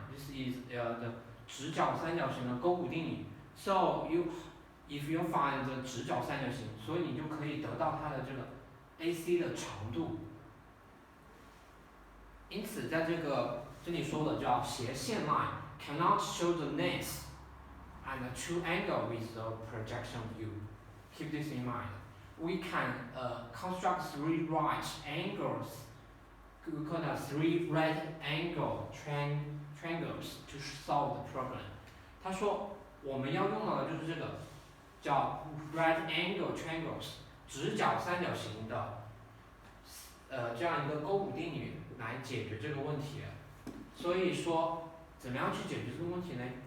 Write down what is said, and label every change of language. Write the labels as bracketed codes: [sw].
[en] This is the [zh] 直角三角形的勾股定理。 [en] So if you find the [zh] 直角三角形，所以你就可以得到它的这个 AC 的长度。因此，在这里说的叫斜线 [en] line cannot show the length and the true angle with the projection view. Keep this in mind. We can construct three right angles. We call that three right angle triangles to solve the problem. [zh] 他说我们要用到的就是这个叫 [en] right angle triangles [zh] 直角三角形的这样一个勾股定理来解决这个问题。所以说怎么样去解决这个问题呢？